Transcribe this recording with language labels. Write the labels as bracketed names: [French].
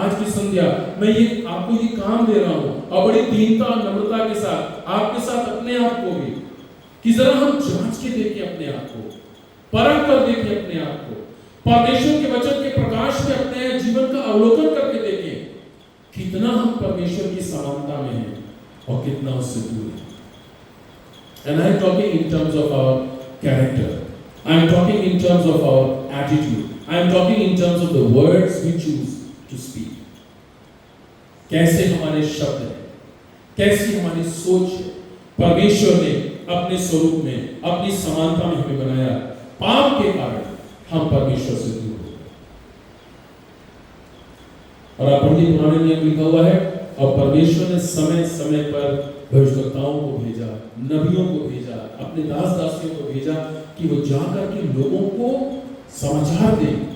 [Hindi] आज की संध्या मैं ये आपको ये काम दे रहा हूँ और बड़ी दीनता और नम्रता के साथ आपके साथ अपने आप को भी, कि जरा हम जांच के देखें अपने आप को, परख कर देखें अपने आप को, परमेश्वर के वचन के प्रकाश में अपने जीवन का अवलोकन करके देखें कितना हम परमेश्वर की समानता में हैं और कितना उससे दूर है। [English] And I am talking in terms of our character. I am talking in terms of our attitude. I am talking in terms of the words we choose to speak. [Hindi] कैसे हमारे शब्द हैं, कैसी हमारी सोच है। परमेश्वर ने अपने स्वरूप में, अपनी समानता में हमें बनाया। पाप के कारण हम परमेश्वर से दूर हो गए। और आप पढ़िए, पुराने नियम लिखा हुआ है, और परमेश्वर ने समय समय पर भविष्यवक्ताओं को भेजा, नबियों को भेजा, अपने दास दासियों को भेजा कि वो जाकर के लोगों को समाचार दें